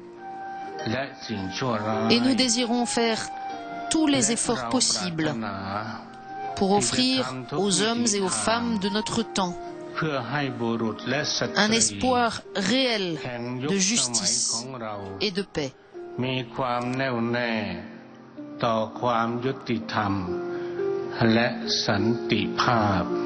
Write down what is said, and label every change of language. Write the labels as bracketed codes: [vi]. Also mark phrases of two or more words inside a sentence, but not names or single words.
[fr] Et nous désirons faire tous les efforts possibles pour offrir aux hommes et aux femmes de notre temps un espoir réel de justice et de paix. [th] มีความแน่วแน่ต่อความยุติธรรมและสันติภาพ